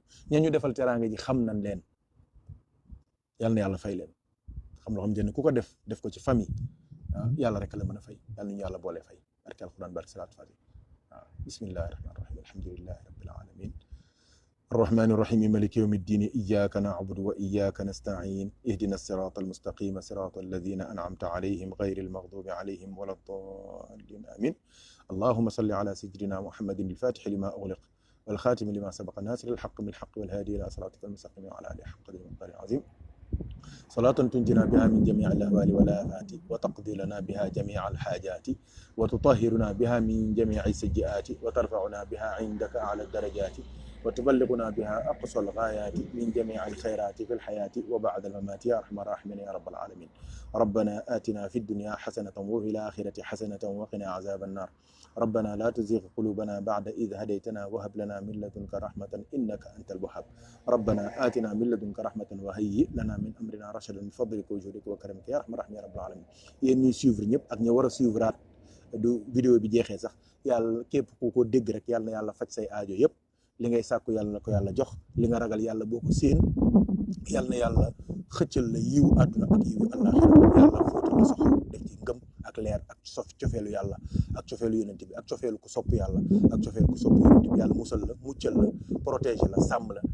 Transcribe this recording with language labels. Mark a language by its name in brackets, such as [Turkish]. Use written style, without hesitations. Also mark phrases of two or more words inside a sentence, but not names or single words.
[Wolof] ña ñu defal teraanga ji xam nañ leen. yàlla na yàlla fay leen. xam loo xam ne ku ko def ko ci famille, yàlla rek la mën a fay. yàlla ñu yàlla boole fay barke alquran barke [Arabic] صلاة الفاتحة. waaw بسم الله الرحمن الرحيم الحمد لله رب العالمين الرحمن الرحيم مالك يوم الدين, إياك نعبد وإياك نستعين اهدنا الصراط المستقيم صراط الذين أنعمت عليهم غير المغضوب عليهم ولا الضالين آمين. اللهم صل على سيدنا محمد الفاتح لما أغلق والخاتم لما سبق ناصر الحق بالحق والهادي إلى صراطك المستقيم وعلى آله حق قدره ومقداره العظيم. صلاة تنجينا بها من جميع الأهوال والآفات، وتقضي لنا بها جميع الحاجات، وتطهرنا بها من جميع السيئات، وترفعنا بها عندك أعلى الدرجات، وتبلغنا بها أقصى الغايات من جميع الخيرات في الحياة وبعد الممات يا أرحم الراحمين يا رب العالمين. ربنا آتنا في الدنيا حسنة وفي الآخرة حسنة وقنا عذاب النار. ربنا لا تزغ قلوبنا بعد إذ هديتنا وهب لنا من لدنك رحمة إنك أنت الوهاب. ربنا آتنا من لدنك رحمة وهيئ لنا من أمرنا رشدا من فضلك وجودك وكرمك يا أرحم الراحمين يا رب العالمين. [Wolof] yéen ñuy suivre ñëpp ak ñi war a suivre du vidéo bi jeexee sax yàlla képp ku ko dégg rek yàlla na yàlla faj say aajo yëpp li ngay sàkku yàlla na ko yàlla jox li nga ragal yàlla boo ko séen yàlla na yàlla xëccal la yiw àdduna ak yiw àllaaxira yàlla fóotal la sa xol def ci ngëm ak leer ak cofeelu yàlla ak cofeelu yonent bi ak cofeelu ku sopp yàlla ak cofeelu ku sopp yonent bi yàlla musal la muccal la protéger la sàmm la